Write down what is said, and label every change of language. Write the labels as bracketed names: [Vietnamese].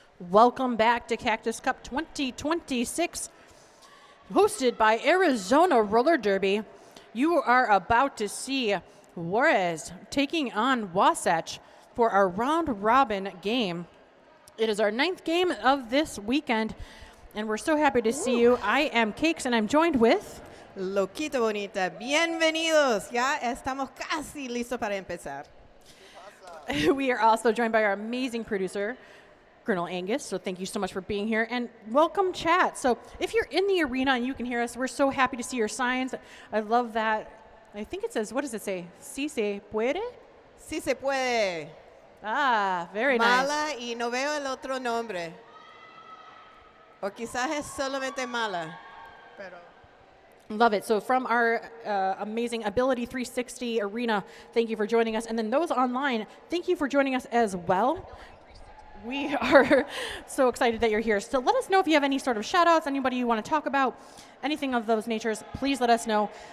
[English] Welcome back to Cactus Cup 2026, hosted by Arizona Roller Derby. You are about to see Juarez taking on Wasatch for our round-robin game. It is our 9th game of this weekend, and we're so happy to see you. I am Cakes, and I'm joined with... [Spanish] Loquito Bonita, bienvenidos. Ya estamos casi listos para empezar. [English] We are also joined by our amazing producer, Colonel Angus, so thank you so much for being here, and welcome chat. So if you're in the arena and you can hear us, we're so happy to see your signs. I love that. I think it says, what does it say? [Spanish] Si se puede? Si se puede. [English] Ah, very nice. [Spanish] Mala y no veo el otro nombre. O quizás es solamente mala. Pero [English] Love it. So from our amazing Ability 360 arena, thank you for joining us. And then those online, thank you for joining us as well. We are so excited that you're here. So let us know if you have any sort of shout-outs, anybody you want to talk about, anything of those natures, please let us know.